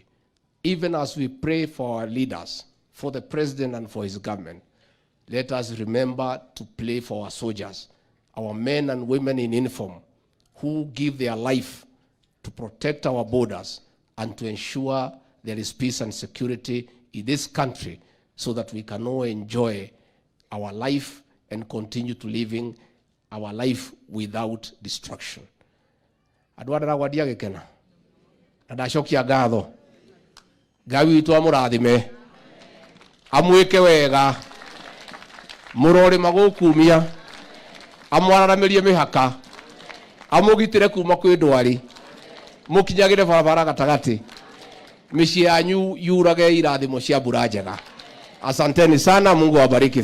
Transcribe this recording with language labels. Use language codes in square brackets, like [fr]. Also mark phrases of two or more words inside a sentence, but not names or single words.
[en] Even as we pray for our leaders, for the president and for his government, let us remember to pray for our soldiers, our men and women in uniform, who give their life to protect our borders and to ensure there is peace and security in this country so that we can all enjoy our life and continue to living our life without destruction. [ki] Adwa Ndaragwa gikena. Ndacokia ngatho. Ngai witũ amũrathime. Amwĩke wega. Mũrore magũkumia. Amwararamirie mĩhaka. Amũgitĩre kuma kwĩ ndwari. Mũkinyagĩre barabara gatagati. Mĩciĩ yanyu yurage irathimo cia mbura njega. [sw] Asanteni sana, Mungu awabariki.